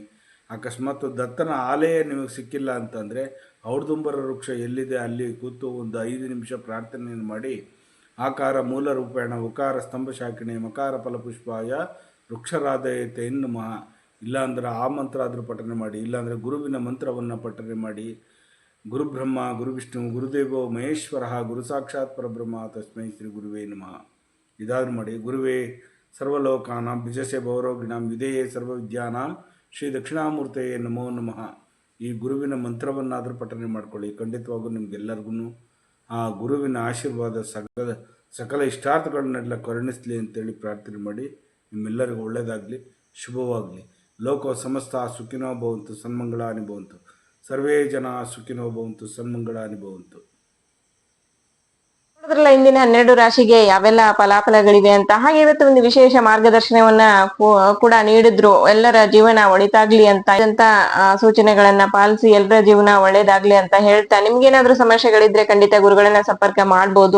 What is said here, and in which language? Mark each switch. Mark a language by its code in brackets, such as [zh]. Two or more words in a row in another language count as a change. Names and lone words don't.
[kn] ಅಕಸ್ಮಾತ್ ದತ್ತನ ಆಲಯ ನಿಮಗೆ ಸಿಕ್ಕಿಲ್ಲ ಅಂತಂದರೆ ಔಡುದುಂಬರ ವೃಕ್ಷ ಎಲ್ಲಿದೆ ಅಲ್ಲಿ ಕೂತು ಒಂದು 5 ನಿಮಿಷ ಪ್ರಾರ್ಥನೆಯನ್ನು ಮಾಡಿ, [sa] ಆಕಾರ ಮೂಲ ರೂಪೇಣ ಉಕಾರ ಸ್ತಂಭ ಶಾಕಿಣೆ ಮಕಾರ ಫಲಪುಷ್ಪಾಯ ವೃಕ್ಷರಾಧಯತೆ ನಮಃ. [kn] ಇಲ್ಲಾಂದ್ರೆ ಆ ಮಂತ್ರ ಆದರೂ ಪಠನೆ ಮಾಡಿ, ಇಲ್ಲಾಂದರೆ ಗುರುವಿನ ಮಂತ್ರವನ್ನು ಪಠನೆ ಮಾಡಿ. [sa] ಗುರುಬ್ರಹ್ಮ ಗುರುವಿಷ್ಣು ಗುರುದೇವೋ ಮಹೇಶ್ವರ ಗುರು ಸಾಕ್ಷಾತ್ ಪರಬ್ರಹ್ಮ ತಸ್ಮೈ ಶ್ರೀ ಗುರುವೇ ನಮಃ. [kn] ಇದಾದರೂ ಮಾಡಿ. [sa] ಗುರುವೇ ಸರ್ವಲೋಕಾನಾಂ ಬಿಜಸೆ ಭೌರೋಗಿಣಾಂ ವಿಧೇಯೇ ಸರ್ವವಿದ್ಯಾನಾಂ ಶ್ರೀ ದಕ್ಷಿಣಾಮೂರ್ತಿಯೇ ನಮೋ ನಮಃ. [kn] ಈ ಗುರುವಿನ ಮಂತ್ರವನ್ನಾದರೂ ಪಠನೆ ಮಾಡ್ಕೊಳ್ಳಿ. ಖಂಡಿತವಾಗೂ ನಿಮಗೆಲ್ಲರಿಗೂ ಆ ಗುರುವಿನ ಆಶೀರ್ವಾದ ಸಕಲ ಇಷ್ಟಾರ್ಥಗಳನ್ನೆಲ್ಲ ಕರುಣಿಸಲಿ ಅಂತೇಳಿ ಪ್ರಾರ್ಥನೆ ಮಾಡಿ. ನಿಮ್ಮೆಲ್ಲರಿಗೂ ಒಳ್ಳೆಯದಾಗಲಿ, ಶುಭವಾಗಲಿ. [sa] ಲೋಕ ಸಮಸ್ತ ಸುಖಿನೋ ಭವಂತು, ಸನ್ಮಂಗಳಾನಿ ಭವಂತು. ಸರ್ವೇ ಜನ ಸುಖಿನೋ ಭವಂತು, ಸನ್ಮಂಗಳಾನಿ ಭವಂತು. [kn] ನೋಡಿದ್ರಲ್ಲ ಇಂದಿನ 12 ರಾಶಿಗೆ ಯಾವೆಲ್ಲ ಫಲಾಫಲಗಳಿವೆ ಅಂತ. ಹಾಗೆ ಇವತ್ತು ಒಂದು ವಿಶೇಷ ಮಾರ್ಗದರ್ಶನವನ್ನ ಕೂಡ ನೀಡಿದ್ರು. ಎಲ್ಲರ ಜೀವನ ಒಳಿತಾಗ್ಲಿ ಅಂತ ಸೂಚನೆಗಳನ್ನ ಪಾಲಿಸಿ ಎಲ್ಲರ ಜೀವನ ಒಳ್ಳೇದಾಗ್ಲಿ ಅಂತ ಹೇಳ್ತಾ, ನಿಮ್ಗೇನಾದ್ರೂ ಸಮಸ್ಯೆಗಳಿದ್ರೆ ಖಂಡಿತ ಗುರುಗಳನ್ನ ಸಂಪರ್ಕ ಮಾಡ್ಬೋದು.